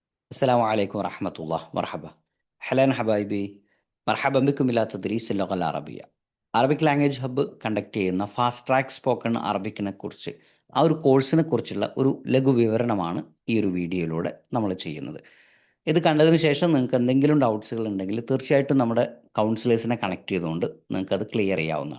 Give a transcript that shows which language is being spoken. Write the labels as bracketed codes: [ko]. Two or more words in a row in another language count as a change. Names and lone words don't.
[ar] السلام عليكم ورحمة الله مرحبا. أهلا حبايبي. مرحبا بكم إلى تدريس اللغة العربية. [ml] അറബിക് ലാംഗ്വേജ് ഹബ്ബ് കണ്ടക്ട് ചെയ്യുന്ന ഫാസ്റ്റ് ട്രാക്ക് സ്പോക്കൺ അറബിക്കിനെ കുറിച്ച് ആ ഒരു കോഴ്സിനെ കുറിച്ചുള്ള ഒരു ലഘു വിവരണമാണ് ഈ ഒരു വീഡിയോയിലൂടെ നമ്മൾ ചെയ്യുന്നത്. ഇത് കണ്ടതിന് ശേഷം നിങ്ങൾക്ക് എന്തെങ്കിലും ഡൗട്ട്സുകൾ ഉണ്ടെങ്കിൽ തീർച്ചയായിട്ടും നമ്മുടെ കൗൺസിലേഴ്സിനെ കണക്ട് ചെയ്തുകൊണ്ട് നിങ്ങൾക്ക് അത് ക്ലിയർ ചെയ്യാവുന്നതാണ്.